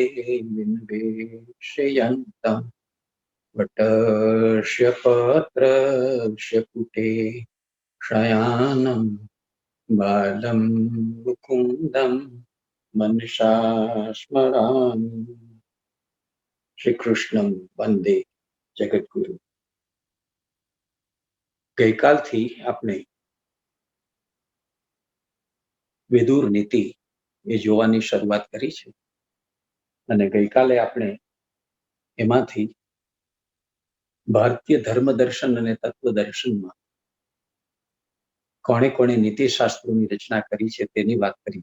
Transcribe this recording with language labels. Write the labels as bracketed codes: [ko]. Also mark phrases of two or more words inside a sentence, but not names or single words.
[sa] विन्वेशयन्तम् वटस्य पत्रस्य पुटे शयानं बालं मुकुन्दं मनसा स्मरामि. श्री कृष्णं वंदे जगद्गुरु. [gu] ગઈકાલથી આપણે વિદુર નીતિ એ જોવાની શરૂઆત કરી છે અને ગઈકાલે આપણે એમાંથી ભારતીય ધર્મ દર્શન અને તત્વ દર્શનમાં કોણે કોણે નીતિશાસ્ત્રોની રચના કરી છે તેની વાત કરી.